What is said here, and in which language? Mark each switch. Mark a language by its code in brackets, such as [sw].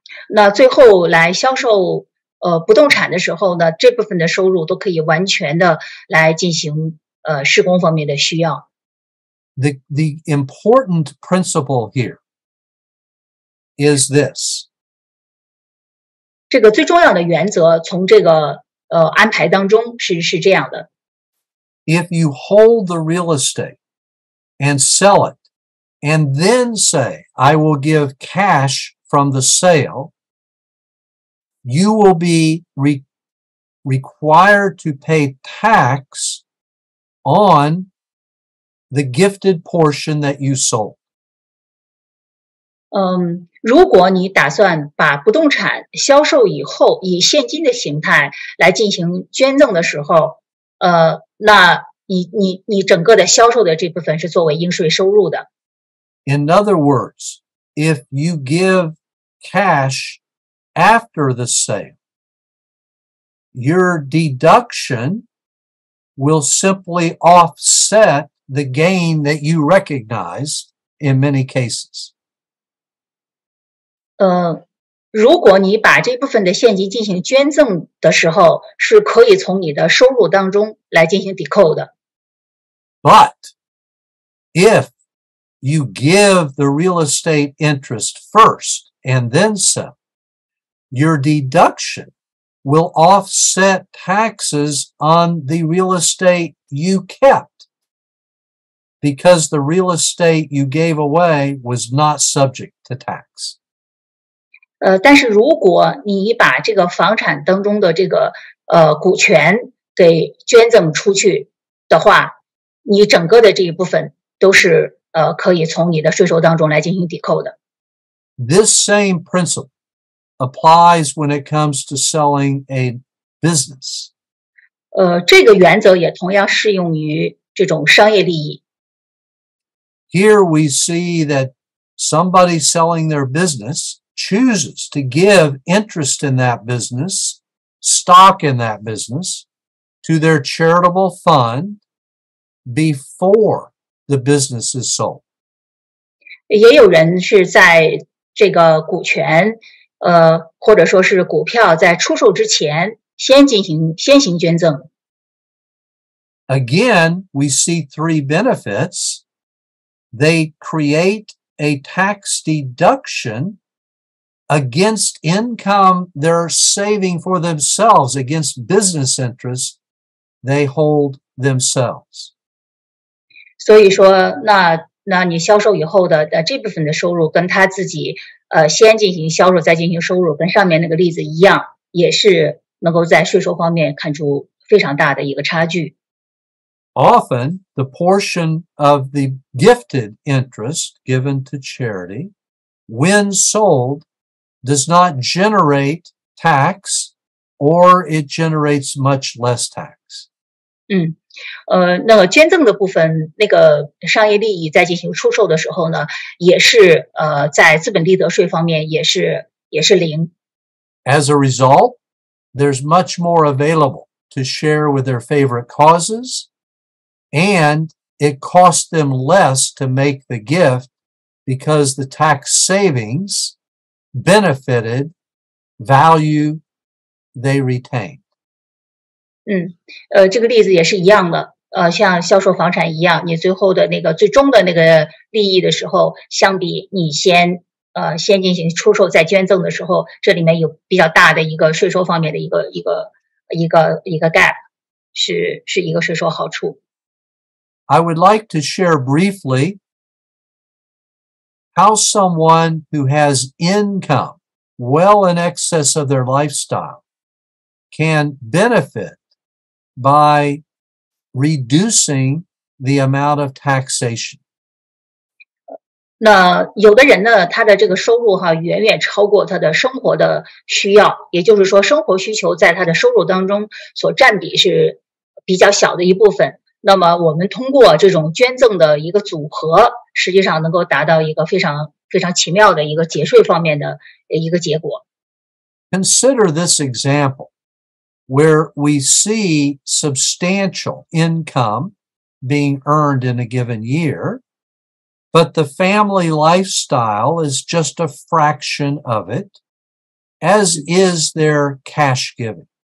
[zh] 那最后来销售不动产的时候呢，这部分的收入都可以完全的来进行施工方面的需要。 [en] The important principle here is this. [zh] 这个最重要的原则，从这个安排当中是这样的。 [en] If you hold the real estate and sell it, and then say, I will give cash from the sale, you will be required to pay tax on the gifted portion that you sold. [zh] 如果你打算把不动产销售以后，以现金的形态来进行捐赠的时候，那你整个的销售的这部分是作为应税收入的。 [en] In other words, if you give cash after the sale, your deduction will simply offset the gain that you recognize in many cases. [zh] 如果你把这部分的现金进行捐赠的时候，是可以从你的收入当中来进行抵扣的。 [en] But if you give the real estate interest first and then sell, your deduction will offset taxes on the real estate you kept because the real estate you gave away was not subject to tax. [zh] 但是如果你把这个房产当中的这个股权给捐赠出去的话，你整个的这一部分都是可以从你的税收当中来进行抵扣的。 [en] This same principle applies when it comes to selling a business. [zh] 这个原则也同样适用于这种商业利益。 [en] Here we see that somebody selling their business chooses to give interest in that business, stock in that business, to their charitable fund before the business is sold. [zh] 也有人是在这个股权或者说是股票在出售之前先行捐赠。 [en] Again, we see three benefits. They create a tax deduction against income they're saving for themselves, against business interests they hold themselves. [zh] 所以说，那你销售以后的这部分的收入，跟他自己先进行销售再进行收入，跟上面那个例子一样，也是能够在税收方面看出非常大的一个差距。 [en] Often, the portion of the gifted interest given to charity, when sold, does not generate tax, or it generates much less tax. [zh] 嗯，那个捐赠的部分，那个商业利益在进行出售的时候呢，也是在资本利得税方面也是零。 [en] As a result, there's much more available to share with their favorite causes, and it costs them less to make the gift because the tax savings benefited value they retained. [zh] 这个例子也是一样的，像销售房产一样，你最后的那个最终的那个利益的时候，相比你先进行出售再捐赠的时候，这里面有比较大的一个税收方面的一个 gap， 是一个税收好处。 [en] I would like to share briefly how someone who has income well in excess of their lifestyle can benefit by reducing the amount of taxation. [zh] 那有的人呢，他的这个收入远远超过他的生活的需要，也就是说，生活需求在他的收入当中所占比是比较小的一部分。那么，我们通过这种捐赠的一个组合，实际上能够达到一个非常非常奇妙的一个节税方面的一个结果。 [en] Consider this example, where we see substantial income being earned in a given year, but the family lifestyle is just a fraction of it, as is their cash giving.